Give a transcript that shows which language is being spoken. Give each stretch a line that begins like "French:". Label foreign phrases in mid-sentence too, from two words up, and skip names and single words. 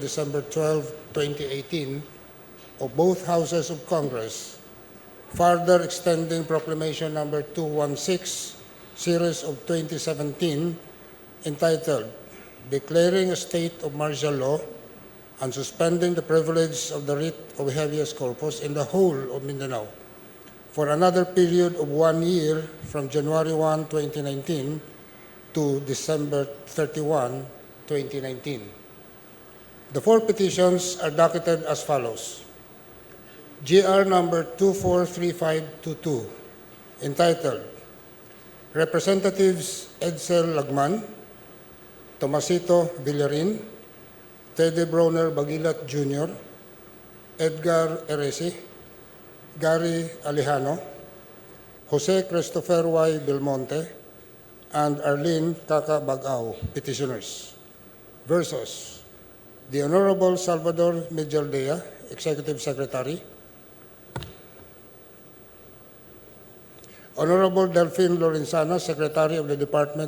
English: December 12, 2018, of both Houses of Congress, further extending Proclamation Number 216, Series of 2017, entitled Declaring a State of Martial Law and Suspending the Privilege of the Writ of Habeas Corpus in the whole of Mindanao for another period of 1 year from January 1, 2019 to December 31, 2019. The 4 petitions are docketed as follows. GR number 243522, entitled Representatives Edcel Lagman, Tomasito Villarin, Teddy Brawner Baguilat Jr., Edgar Erice, Gary Alejano, Jose Christopher Y. Belmonte, and Arlene Kaka petitioners, versus the Honorable Salvador Medialdea, Executive Secretary, Honorable Delfin Lorenzana, Secretary of the Department